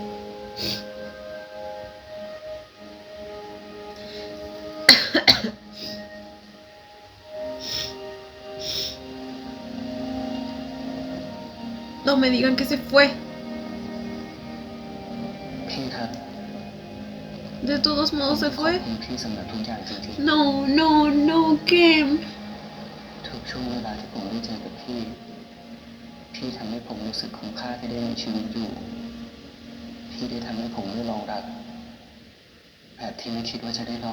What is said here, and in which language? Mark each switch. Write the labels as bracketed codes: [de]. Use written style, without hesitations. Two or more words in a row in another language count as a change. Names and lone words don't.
[es] No me digan que se fue. [th] พี่ครับ [es] De todos [th] ผม [es] modos se [th] ขอบ [es] fue. [th] คุณพี่สำหรับทุกอย่างจริง [es] No, no, no, Kim. [th] ๆ ทุกช่วงเวลาที่ผมได้เจอกับพี่ พี่ทำให้ผมรู้สึกคุ้มค่าที่ได้มีชีวิตอยู่ พี่ได้ทำให้ผมได้ลองรักแบบที่ไม่คิดว่าจะได้ลอง